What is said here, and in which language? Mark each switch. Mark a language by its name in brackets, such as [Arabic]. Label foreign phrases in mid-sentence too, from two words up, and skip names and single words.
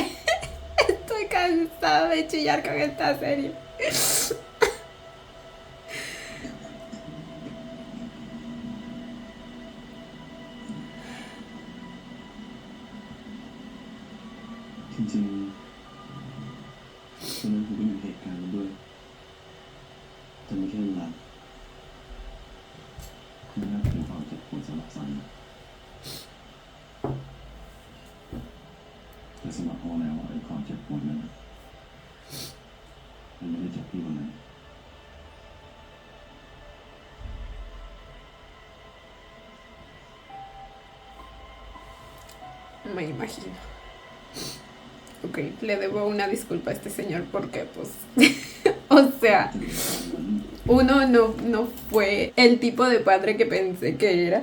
[Spanish] Estoy cansada de chillar con esta serie. [Thai] จริงๆตอนนั้นผมก็อยู่เหตุการณ์นั้นด้วยแต่ไม่ใช่เวลาซัน แต่สำหรับพ่อแล้วไอ้ความเจ็บปวดนั้นมันไม่ได้จบที่วันนั้น [Spanish] Me imagino. Ok, le debo una disculpa a este señor porque, pues, o sea, uno no fue el tipo de padre que pensé que era.